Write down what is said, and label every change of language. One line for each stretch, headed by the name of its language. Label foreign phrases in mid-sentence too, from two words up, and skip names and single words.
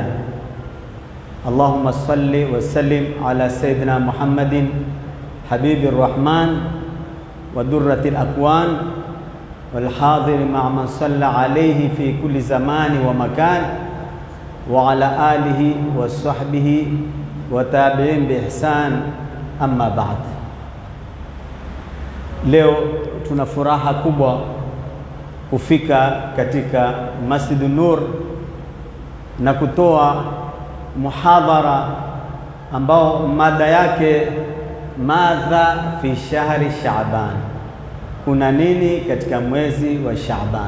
Arabic: اللهم صل وسلم على سيدنا محمد حبيب الرحمن ودرة الأكوان، والحاضر مع من صلى عليه في كل زمان ومكان، وعلى آله وصحبه وتابعين بإحسان. أما بعد.
Swahili: Leo tuna furaha kubwa kufika katika Masjid Nur na kutoa muhadhara ambao mada yake
Arabic: ماذا في شهر شعبان,
Swahili: kuna nini katika mwezi wa Shaaban.